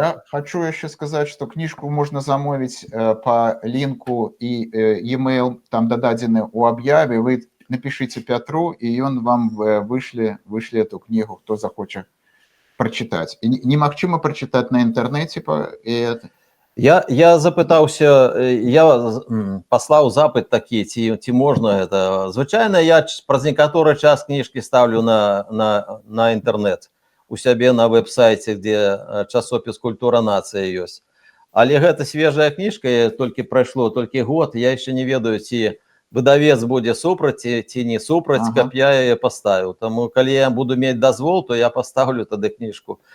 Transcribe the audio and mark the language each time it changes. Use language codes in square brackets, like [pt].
[ru] Я хочу еще сказать, что книжку можно замовить по линку, и e-mail там дададзены у объяве. Вы напишите Петру, и он вам вышле эту книгу, кто захочет прочитать. И немагчыма прочитать на интернете. [be] Я запытаўся, я паслаў запыт такі, ці можна гэта. Звычайна я праз некаторы час кніжкі ставлю на інтэрнэт у сябе на веб-сайце, дзе часопіс «Культура нацыі» ёсць. Але гэта свежая кніжка, толькі прайшло толькі год, я яшчэ не ведаю, ці выдавец будзе супраць, ці не супраць, каб я яе паставіў. Таму, калі я буду мець дазвол, то я паставлю тады кніжку.